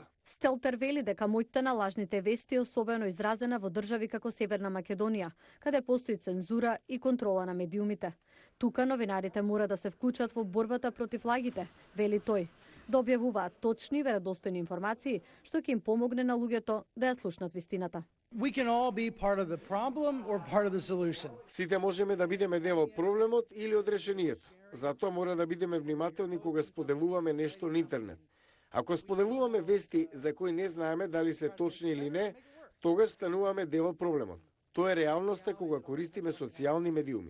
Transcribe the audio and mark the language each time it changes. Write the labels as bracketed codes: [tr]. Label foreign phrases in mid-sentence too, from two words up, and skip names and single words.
[mk] Стелтер вели дека моќта на лажните вести е особено изразена во држави како Северна Македонија, каде постои цензура и контрола на медиумите. Тука новинарите мора да се вклучат во борбата против лагите, вели тој, да објавуваат точни и веродостојни информации, што ќе им помогне на луѓето да ја слушнат вистината. [en] We can all be part of the problem or part of the solution. [mk] Сите можеме да бидеме дел од проблемот или од решението. Затоа мора да бидеме внимателни кога споделуваме нешто на интернет. Ако споделуваме вести за кои не знаеме дали се точни или не, тогаш стануваме дел од проблемот. Тоа е реалноста кога користиме социјални медиуми.